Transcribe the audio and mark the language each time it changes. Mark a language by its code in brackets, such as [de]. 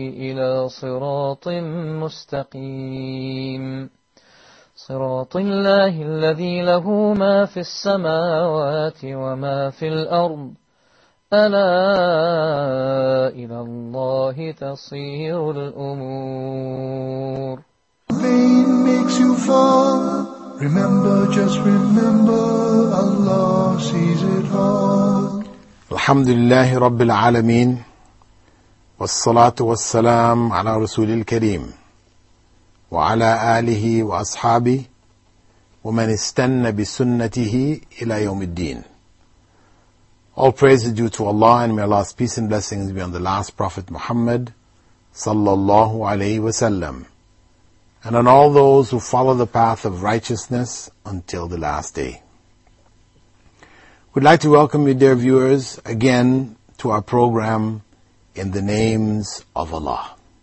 [ar] إلى صراط مستقيم صراط الله الذي له ما في السماوات وما في الأرض ألا إلى الله تصير الأمور. [en] Pain makes you fall. Remember, just remember, Allah sees it all. [ar] الحمد لله رب العالمين والصلاة والسلام على رسول الكريم وعلى آله وأصحابه ومن استنى بسنته إلى يوم الدين. [en] All praise is due to Allah, and may Allah's peace and blessings be on the last Prophet Muhammad sallallahu alayhi wa sallam, and on all those who follow the path of righteousness until the last day. We'd like to welcome you, dear viewers, again to our program, In the Names of Allah.